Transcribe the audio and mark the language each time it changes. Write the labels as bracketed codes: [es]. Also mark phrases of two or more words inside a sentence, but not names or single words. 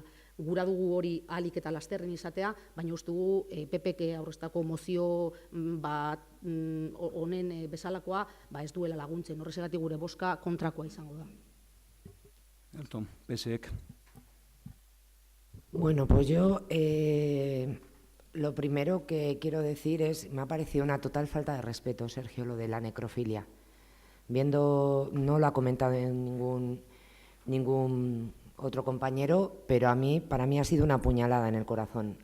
[eu] Gura dugu hori ahalik eta lasterren izatea, baina uste dugu PPK aurreztako mozio honen bezalakoa ez duela laguntzen. Horrexegatik gure bozka kontrakoa izango da. Alto, PSek. [es] Bueno, pues yo lo primero que quiero decir es, me ha parecido una total falta de respeto, Sergio, lo de la necrofilia. Viendo, no lo ha comentado ningún otro compañero, pero para mí ha sido una puñalada en el corazón.